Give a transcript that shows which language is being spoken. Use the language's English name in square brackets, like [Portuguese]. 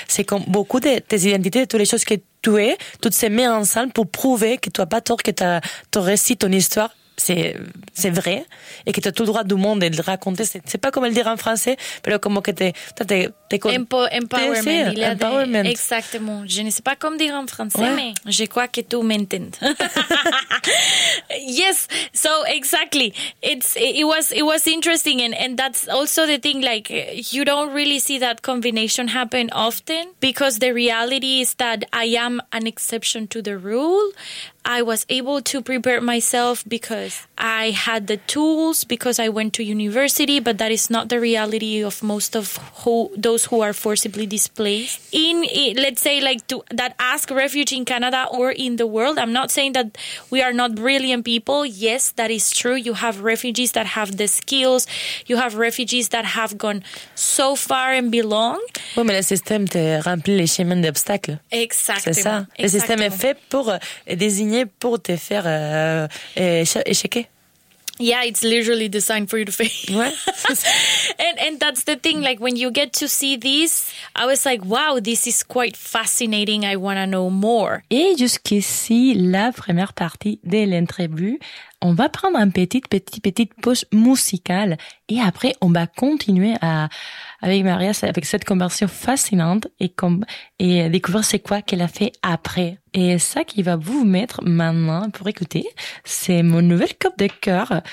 [French] C'est comme beaucoup de tes identités, de toutes les choses que tu es, toutes ces mises ensemble pour prouver que tu n'as pas tort, que ton récit, ton histoire, c'est vrai, et que tu as tout le droit du monde de le raconter. C'est pas comme le dire en français, mais comme que empowerment. Exactement. Je ne sais pas comment dire en français, ouais, mais je crois que tu m'entends. [English] Yes, so exactly. It was interesting, and that's also the thing, like, you don't really see that combination happen often, because the reality is that I am an exception to the rule. I was able to prepare myself because I had the tools, because I went to university, but that is not the reality of most of those who are forcibly displaced. Let's say, refuge in Canada or in the world. I'm not saying that we are not brilliant people. Yes, that is true. You have refugees that have the skills. You have refugees that have gone so far and belong. [French] Oui, mais le système te remplit les chemins d'obstacles. Exactement. C'est ça. Exactement. Le système est fait pour désigner, pour te faire échequer. [English] Yeah, it's literally designed for you to fail. What? and that's the thing, like, when you get to see this, I was like, wow, this is quite fascinating, I want to know more. [French] Et jusqu'ici, la première partie de l'interview, on va prendre une petite pause musicale, et après, on va continuer avec Maria, avec cette conversation fascinante, et découvrir c'est quoi qu'elle a fait après. Et ça qui va vous mettre maintenant pour écouter, c'est mon nouvel cop de cœur.